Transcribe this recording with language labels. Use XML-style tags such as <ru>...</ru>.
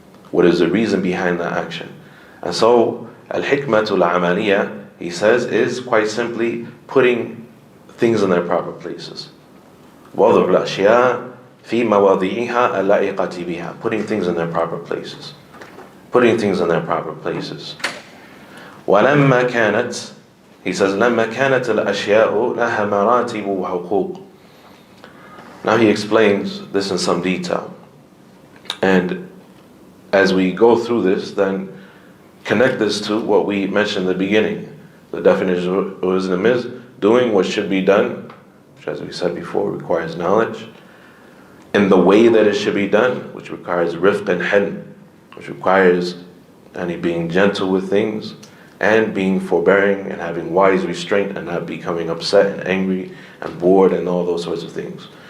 <en>What is the reason behind the action. And so, al-hikmatul amaliyah, he says, is quite simply putting things in their proper places.</en> <ar>وَضُعُ الْأَشْيَاءِ فِي مَوَاضِعِهَا اللَّائِقَةِ بِهَا.</ar> <en>Putting things in their proper places. Putting things in their proper places.</en> <ar>وَلَمَّا كَانَتْ,</ar> <en>he says,</en> <ar>لَمَّا كَانَتْ الْأَشْيَاءُ لَهَا مَرَاتِبُ وَحُقُوقُ.</ar> <en>Now he explains this in some detail. And as we go through this, then connect this to what we mentioned in the beginning. The definition of wisdom is doing what should be done, which as we said before requires knowledge, in the way that it should be done, which requires rifq and hilm, which requires being gentle with things, and being forbearing and having wise restraint and not becoming upset and angry and bored and all those sorts of things.</en>